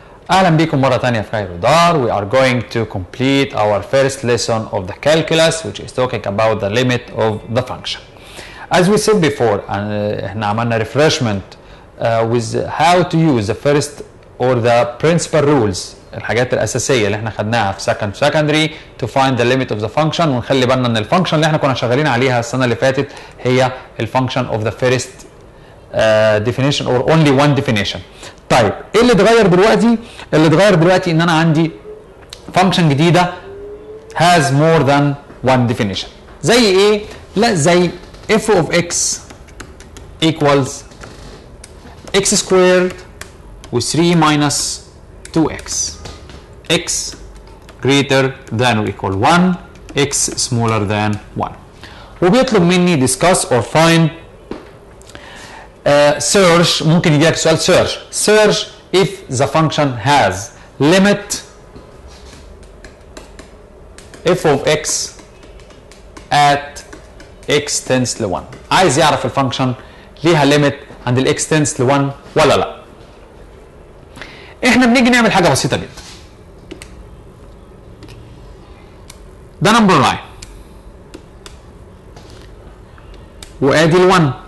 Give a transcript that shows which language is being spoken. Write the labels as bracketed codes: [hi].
[ar] أهلا بكم مرة تانية في كايرو دار. [en] We are going to complete our first lesson of the calculus which is talking about the limit of the function. As we said before, احنا عملنا refreshment with how to use the first or the principal rules، الحاجات الأساسية اللي احنا خدناها في secondary to find the limit of the function، ونخلي بالنا ان الفانكشن اللي احنا كنا شغالين عليها السنة اللي فاتت هي الفانكشن of the first definition or only one definition. [ar] طيب ايه اللي اتغير دلوقتي؟ اللي اتغير دلوقتي ان انا عندي فانكشن جديده has more than one definition. [en] زي ايه؟ لا زي f of x equals x squared و 3 minus 2x x greater than or equal 1 x smaller than 1. وبيطلب مني discuss or find search. ممكن يجيلك سؤال search if the function has limit f of x at x tends to 1. [ar] عايز يعرف الفانكشن ليها limit عند ال x tends to 1 ولا لا. احنا بنيجي نعمل حاجه بسيطه جدا. ده نمبر لاين وادي ال1.